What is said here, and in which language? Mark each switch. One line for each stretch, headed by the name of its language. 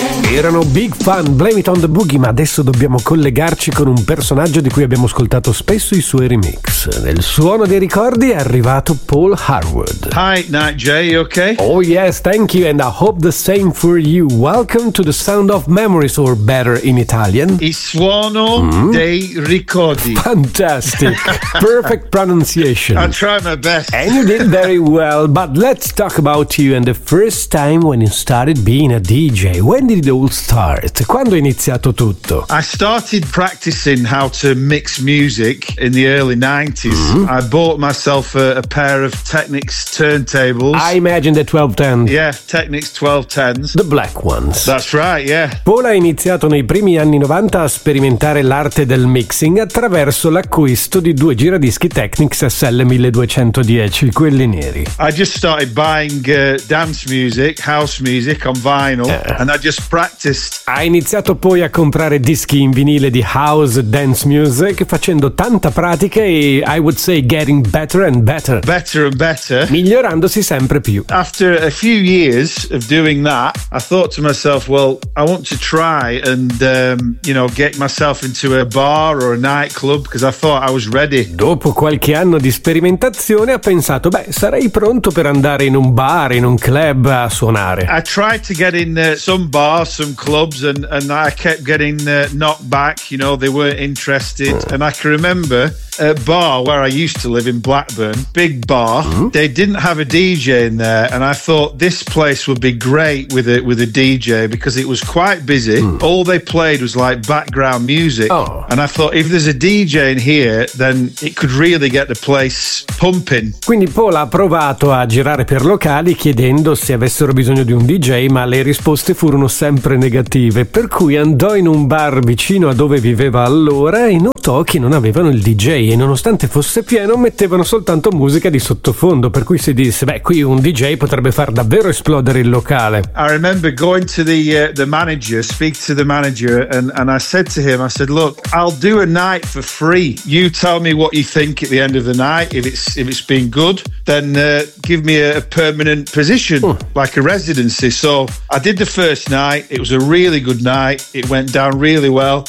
Italian: Erano big fan, Blame It on the Boogie, ma adesso dobbiamo collegarci con un personaggio di cui abbiamo ascoltato spesso i suoi remix. Nel suono dei ricordi è arrivato Paul Harwood.
English: Hi, Night Jay, you okay? Oh yes, thank you, and I hope the same for you. Welcome to the Sound of Memories, or better in Italian.
Italian: Il suono dei ricordi.
English: Fantastic, perfect pronunciation. I'll try my best. And you did very well, but let's talk about you and the first time when you started being a DJ. When did it all start?
Italian: Quando è iniziato tutto?
English: I started practicing how to mix music in the early 90s. Mm-hmm. I bought myself a pair of Technics turntables. I imagine the 1210. Yeah, Technics 1210s. The black ones. That's right, yeah.
Italian: Paul ha iniziato nei primi anni 90 a sperimentare l'arte del mixing attraverso l'acquisto di due giradischi Technics SL1210, quelli neri.
English: I just started buying dance music, house music on vinyl. And I just practiced.
Italian: Ha iniziato poi a comprare dischi in vinile di house dance music, facendo tanta pratica e,
English: I would say, getting better and better. Better and better.
Italian: Migliorandosi sempre più.
English: After a few years of doing that, I thought to myself, well, I want to try and, you know, get myself into a bar or a nightclub, because I thought I was ready.
Italian: Dopo qualche anno di sperimentazione, ha pensato, beh, sarei pronto per andare in un bar, in un club a suonare.
English: I tried to get in some bars, some clubs, and I kept getting knocked back, you know, they weren't interested. And I can remember a bar where I used to live in Blackburn, big bar. They didn't have a DJ in there, and I thought this place would be great with a DJ, because it was quite busy. All they played was like background music. And I thought, if there's a DJ in here, then it could really get the place pumping.
Italian: Quindi Paul ha provato a girare per locali chiedendo se avessero bisogno di un DJ, ma le risposte furono sempre negative, per cui andò in un bar vicino a dove viveva allora e notò che non avevano il DJ, e nonostante fosse pieno mettevano soltanto musica di sottofondo, per cui si disse, beh, qui un DJ potrebbe far davvero esplodere il locale.
English: I remember going to the manager, speak to the manager, and I said to him, I said, look, I'll do a night for free, you tell me what you think at the end of the night, if it's been good, then give me a permanent position, like a residency. So I did the first night, it was a really good night, it went down really well.